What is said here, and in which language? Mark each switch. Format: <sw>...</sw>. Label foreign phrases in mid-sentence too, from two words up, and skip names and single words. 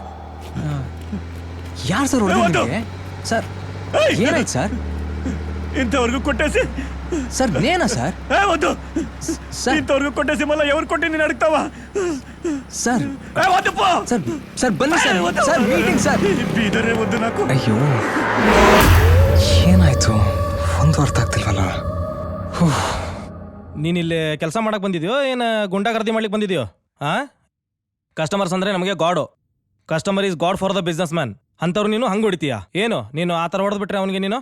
<kn>ಯಾರು ಸರ್ ಹೊಡೆದಿದ್ದು? ಸರ್ ಏನಾಯ್ತು ಸರ್?</kn> <te>ఇంతవరకు కొట్టేసి</te> <kn>ಸರ್ ನೇನಾ ಸರ್?</kn> <te>వద్దు.</te> <kn>ಸರ್</kn> <te>ఇంతవరకు కొట్టేసి మళ్ళీ ఎవరు కొట్టి నేను అడుగుతావా?</te> <kn>ಸರ್</kn> <te>వద్దు పో.</te> <kn>ಸರ್ ಸರ್ ಬನ್ನಿ ಸರ್. ಸರ್ ಮೀಟಿಂಗ್ ಸರ್.</kn> <te>ಬೀದರೇ వద్దు నాకు.</te> <kn>ಅಯ್ಯೋ, ಏನಾಯ್ತು? ಒಂದು ಅರ್ಥ ಆಗ್ತಿಲ್ವಲ್ಲ. ನೀನಿಲ್ಲಿ ಕೆಲಸ ಮಾಡಕ್ ಬಂದಿದ್ಯೋ ಏನು ಗುಂಡಾಗರ್ದಿ ಮಾಡ್ಲಿಕ್ಕೆ ಬಂದಿದ್ಯೋ? ಕಸ್ಟಮರ್ಸ್ ಅಂದ್ರೆ ನಮಗೆ ಗಾಡು.</kn> <en>customer is god for the business man.</en> <kn>ಅಂತವ್ರು ನೀನು ಹಂಗ್ ಹೊಡಿತೀಯ? ಏನು ನೀನು ಆ ಥರ ಹೊಡೆದ್ಬಿಟ್ರೆ ಅವನಿಗೆ ನೀನು?</kn>